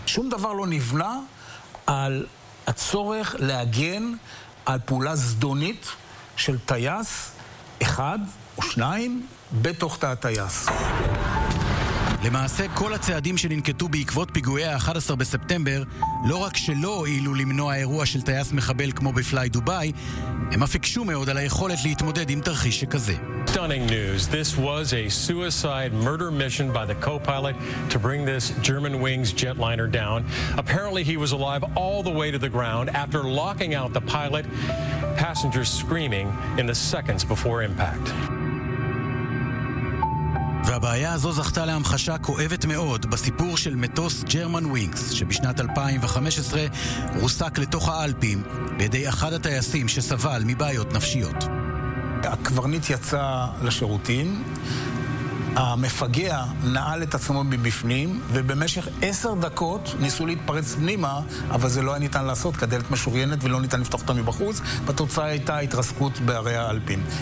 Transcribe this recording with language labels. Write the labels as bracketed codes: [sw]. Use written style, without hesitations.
[he] שום דבר לא נבנה על הצורך להגן על פעולה זדונית של טייס אחד או שניים בתוך תא הטייס. למעשה כל הצעדים שננקטו בעקבות פיגועי ה-11 בספטמבר לא רק שלא הועילו למנוע אירוע של טייס מחבל כמו בפליי דובאי, הם אף הקשו מאוד על היכולת להתמודד עם תרחיש שכזה. [en] Stunning news. This was a suicide murder mission by the co-pilot to bring this German Wings jetliner down. Apparently he was alive all the way to the ground after locking out the pilot. Passengers screaming in the seconds before impact. [he] והבעיה הזו זכתה להמחשה כואבת מאוד בסיפור של מטוס ג'רמן ווינגס, שבשנת 2015 רוסק לתוך האלפים בידי אחד הטייסים שסבל מבעיות נפשיות. הקברנית יצא לשירותים, המפגע נעל את עצמו מבפנים, ובמשך 10 דקות ניסו להתפרץ פנימה, אבל זה לא היה ניתן לעשות, כי הדלת משוריינת ולא ניתן לפתוח אותה מבחוץ, והתוצאה הייתה התרסקות בערי האלפים.